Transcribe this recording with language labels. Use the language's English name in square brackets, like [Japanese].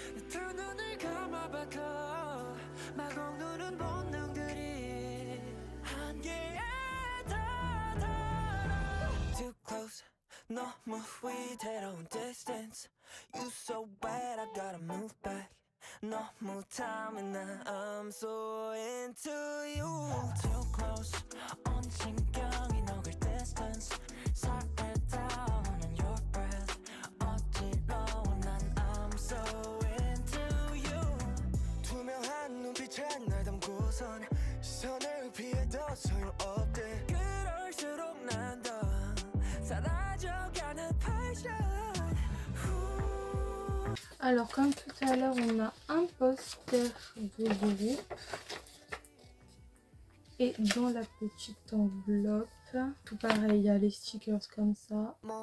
[Korean] 두 눈을 감아봐도 마구 누른 본능들이 한계에 다다라. [English] Too close, [Korean] 너무 위태로운 [English] distance. You so bad, I gotta move back. [Korean] 너무 탐은 나 [English] I'm so into you. Too close, [Korean] 온 신경이 녹을 distance. 살에 닿는 [English] your breath. [Korean] 어지러운 난 [English] I'm so into you. [Korean] 투명한 눈빛에 날 담고선 시선을 피해도 소용없대. 그럴수록 난 더 사라져가는 passion. [French] Alors, comme tout à l'heure, on a un poster de groupe. Et dans la petite enveloppe, tout pareil, il y a les stickers comme ça.